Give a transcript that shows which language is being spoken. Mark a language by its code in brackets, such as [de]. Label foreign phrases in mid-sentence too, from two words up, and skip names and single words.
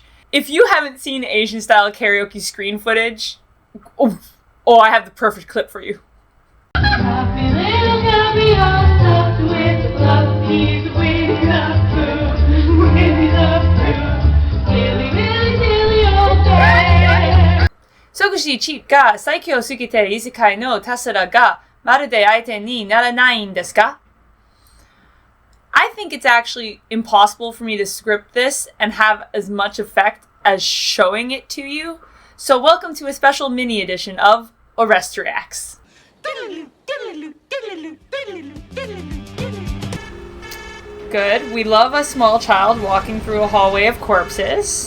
[en] If you haven't seen Asian-style karaoke screen footage, oh, I have the perfect clip for you. [ja] 即死 cheat が 最強 すぎて 異世界 の たすら が まるで 相手 に ならない です か? [en] I think it's actually impossible for me to script this and have as much effect as showing it to you. So welcome to a special mini edition of Orestria. Good. We love a small child walking through a hallway of corpses.